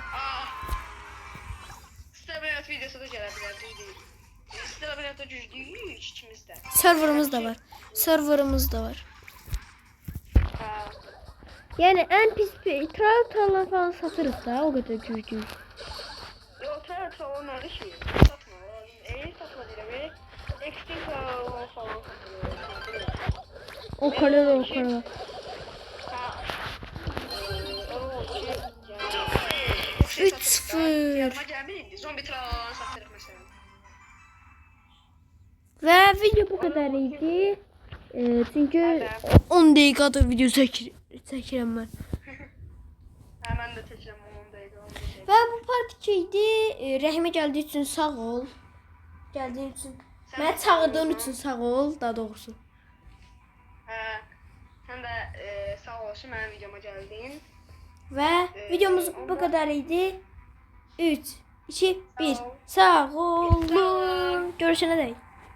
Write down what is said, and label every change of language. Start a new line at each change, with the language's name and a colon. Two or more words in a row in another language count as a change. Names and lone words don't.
Azerbaijani: Stella videosu da gələ bilər, düz deyil. Stella düz deyil, ikimiz də. Serverımız da var. Yəni ən pis trial falan satırıq da, o qədər güclü.
Turkish: Yok onları şey satma. Satma diyelim. Extinct falan satılıyor. O kadar. Ha. O şey. 3-0. Yarıma gelmeydi. Zombi trial satırıq mesela.
Azerbaijani: Və video bu qədər idi. Çünki 10 dəqiqədir video çəkirəm mən.
Turkish: Hemen de çekeceğim 10 dakika.
Azerbaijani: Və bu part 2 idi. Rəhimə gəldiyi üçün sağ ol. Gəldiyin üçün. Məni çağırdığın üçün sağ ol, daha doğrusu.
Turkish: Sen de sağ olasın benim videoma geldin.
Azerbaijani: Və videomuz bu qədər idi. 3, 2, 1. Sağ olun. Görüşənədək.